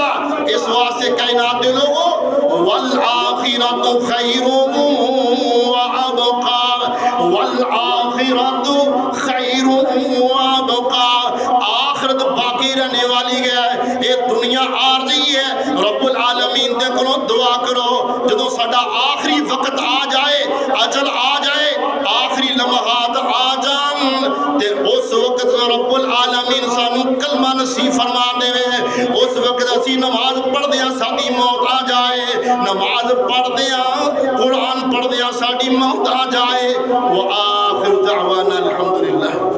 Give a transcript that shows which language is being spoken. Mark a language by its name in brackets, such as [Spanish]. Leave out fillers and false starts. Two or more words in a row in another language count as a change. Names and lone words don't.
[Punjabi] اس واسطے کائنات دے لوگو [Arabic] والآخرۃ خیر وابقا، والآخرۃ خیر وابقا، [Punjabi] آخرت باقی رہنے والی ہے، یہ دنیا عارضی ہے۔ رب العالمین دے کولوں دعا کرو جدوں ساڈا آخری وقت آ جائے، اجل آ جائے، آخری لمحات آ جان تے اس وقت رب العالمین سانو کلمہ نصیب فرما دے، اس وقت اسی نماز پڑھدیاں ساڈی موت آ جائے، نماز پڑھدیاں قرآن پڑھدیاں ساڈی موت آ جائے۔ [Arabic] وآخر دعوانا الحمدللہ۔